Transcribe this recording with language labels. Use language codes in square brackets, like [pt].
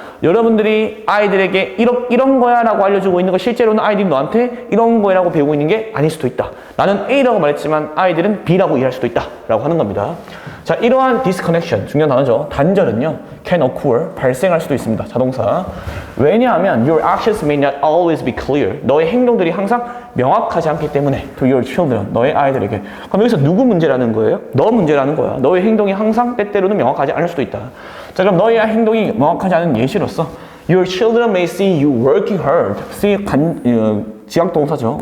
[ko] 여러분들이 아이들에게 이런 거야 라고 알려주고 있는 거 실제로는 아이들이 너한테 이런 거야 라고 배우고 있는 게 아닐 수도 있다. 나는 A라고 말했지만 아이들은 B라고 이해할 수도 있다 라고 하는 겁니다. 자, 이러한 [en] disconnection, [ko] 중요한 단어죠. 단절은요, [en] can occur, [ko] 발생할 수도 있습니다. 자동사. [en] 왜냐하면 your actions may not always be clear. [ko] 너의 행동들이 항상 명확하지 않기 때문에 [en] to your children, [ko] 너의 아이들에게. 그럼 여기서 누구 문제라는 거예요? 너 문제라는 거야. 너의 행동이 항상 때때로는 명확하지 않을 수도 있다. 자, 그럼 너의 행동이 명확하지 않은 예시로서 [en] your children may see you working hard. [ko] see 지각 동사죠.